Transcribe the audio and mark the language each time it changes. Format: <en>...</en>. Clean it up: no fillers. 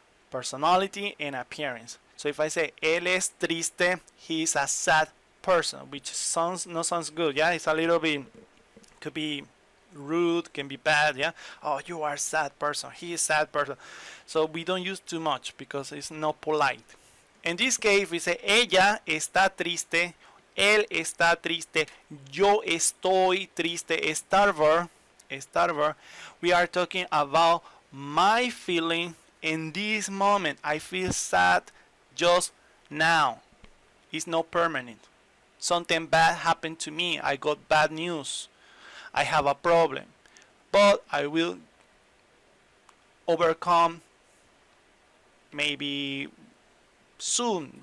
<en>Personality and appearance. So if I say</en> <es>él es triste,</es> <en>he is a sad person, which sounds good. Yeah, it's a little bit, could be rude, can be bad. Yeah, oh, you are a sad person. He is a sad person. So we don't use too much because it's not polite. In this case, we say</en> <es>ella está triste, él está triste, yo estoy triste. Estar</es> <en>verb. We are talking about my feeling in this moment. I feel sad just now. It's not permanent. Something bad happened to me. I got bad news. I have a problem, but I will overcome maybe soon.</en>